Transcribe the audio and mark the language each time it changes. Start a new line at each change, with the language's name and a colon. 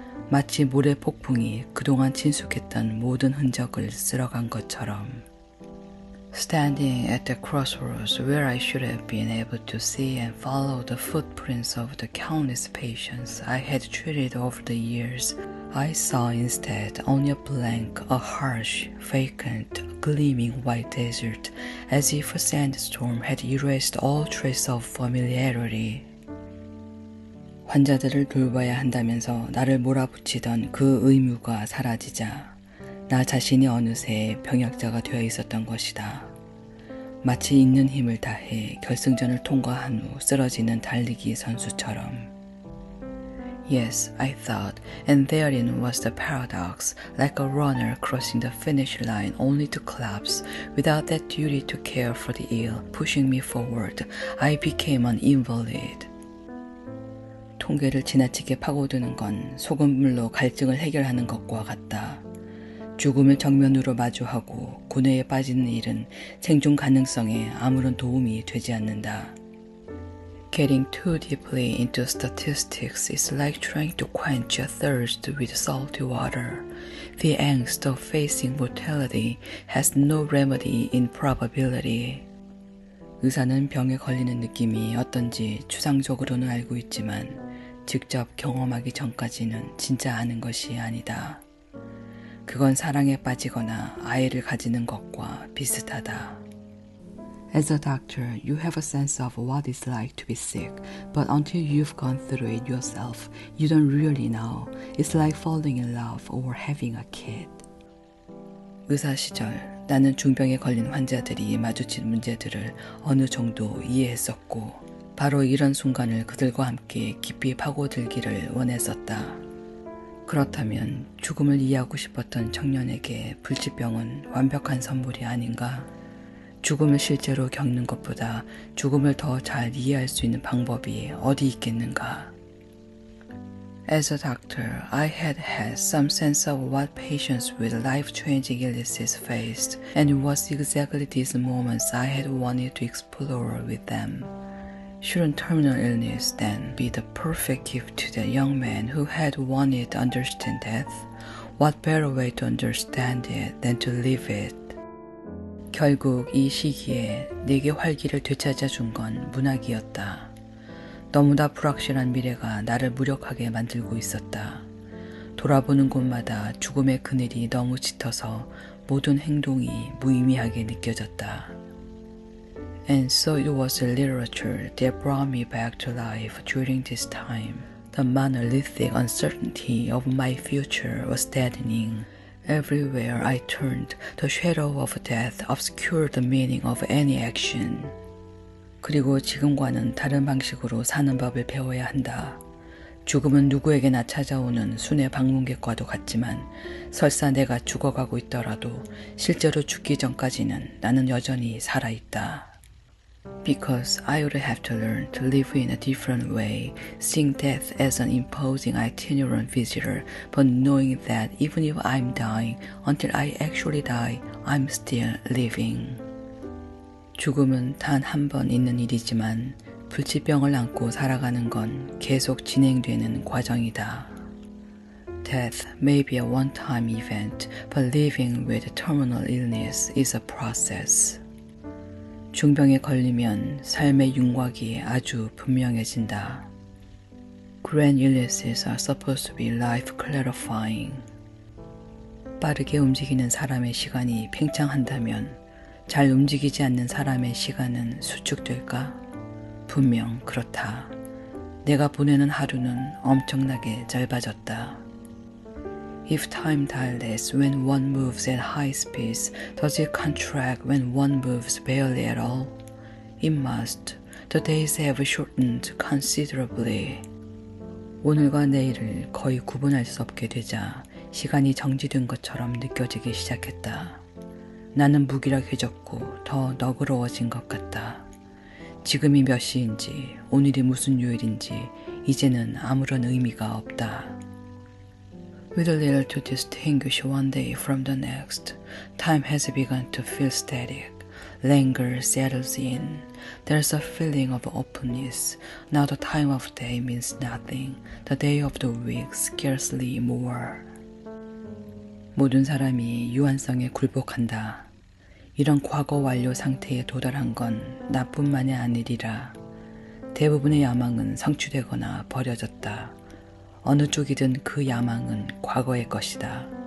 Korean: 마치 모래 폭풍이 그동안 친숙했던 모든 흔적을 쓸어간 것처럼.
English: Standing at the crossroads where I should have been able to see and follow the footprints of the countless patients I had treated over the years, I saw instead only a blank, a harsh, vacant, gleaming white desert, as if a sandstorm had erased all trace of familiarity.
Korean: 환자들을 돌봐야 한다면서 나를 몰아붙이던 그 의무가 사라지자 나 자신이 어느새 병약자가 되어 있었던 것이다. 마치 있는 힘을 다해 결승전을 통과한 후 쓰러지는 달리기 선수처럼.
English: Yes, I thought, and therein was the paradox, like a runner crossing the finish line only to collapse. Without that duty to care for the ill pushing me forward, I became an invalid.
Korean: 통계를 지나치게 파고드는 건 소금물로 갈증을 해결하는 것과 같다. 죽음을 정면으로 마주하고 고뇌에 빠지는 일은 생존 가능성에 아무런 도움이 되지 않는다.
English: Getting too deeply into statistics is like trying to quench a thirst with salty water. The angst of facing mortality has no remedy in probability.
Korean: 의사는 병에 걸리는 느낌이 어떤지 추상적으로는 알고 있지만 직접 경험하기 전까지는 진짜 아는 것이 아니다. 그건 사랑에 빠지거나 아이를 가지는 것과 비슷하다.
English: As a doctor, you have a sense of what it's like to be sick, but until you've gone through it yourself, you don't really know. It's like falling in love or having a kid.
Korean: 의사 시절, 나는 중병에 걸린 환자들이 마주친 문제들을 어느 정도 이해했었고, 바로 이런 순간을 그들과 함께 깊이 파고들기를 원했었다. 그렇다면 죽음을 이해하고 싶었던 청년에게 불치병은 완벽한 선물이 아닌가? 죽음을 실제로 겪는 것보다 죽음을 더 잘 이해할 수 있는 방법이 어디 있겠는가?
English: As a doctor, I had had some sense of what patients with life-changing illnesses faced, and it was exactly these moments I had wanted to explore with them. Shouldn't terminal illness then be the perfect gift to the young man who had wanted to understand death? What better way to understand it than to live it?
Korean: 결국 이 시기에 내게 활기를 되찾아준 건 문학이었다. 너무나 불확실한 미래가 나를 무력하게 만들고 있었다. 돌아보는 곳마다 죽음의 그늘이 너무 짙어서 모든 행동이 무의미하게 느껴졌다.
English: And so it was the literature that brought me back to life during this time. The monolithic uncertainty of my future was deadening. Everywhere I turned, the shadow of death obscured the meaning of any action.
Korean: 그리고 지금과는 다른 방식으로 사는 법을 배워야 한다. 죽음은 누구에게나 찾아오는 순회 방문객과도 같지만 설사 내가 죽어가고 있더라도 실제로 죽기 전까지는 나는 여전히 살아있다.
English: Because I would have to learn to live in a different way, seeing death as an imposing itinerant visitor, but knowing that even if I'm dying, until I actually die, I'm still living.
Korean: 죽음은 단 한 번 있는 일이지만 불치병을 안고 살아가는 건 계속 진행되는 과정이다.
English: Death may be a one-time event, but living with terminal illness is a process.
Korean: 중병에 걸리면 삶의 윤곽이 아주 분명해진다.
English: Grand illnesses are supposed to be life clarifying.
Korean: 빠르게 움직이는 사람의 시간이 팽창한다면 잘 움직이지 않는 사람의 시간은 수축될까? 분명 그렇다. 내가 보내는 하루는 엄청나게 짧아졌다.
English: If time dilates when one moves at high speeds, does it contract when one moves barely at all? It must. The days have shortened considerably.
Korean: 오늘과 내일을 거의 구분할 수 없게 되자 시간이 정지된 것처럼 느껴지기 시작했다. 나는 무기력해졌고 더 너그러워진 것 같다. 지금이 몇 시인지 오늘이 무슨 요일인지 이제는 아무런 의미가 없다.
English: With little to distinguish one day from the next, time has begun to feel static. Languor settles in. There's a feeling of openness. Now the time of day means nothing. The day of the week scarcely more.
Korean: 모든 사람이 유한성에 굴복한다. 이런 과거 완료 상태에 도달한 건 나뿐만이 아니리라. 대부분의 야망은 성취되거나 버려졌다. 어느 쪽이든 그 야망은 과거의 것이다.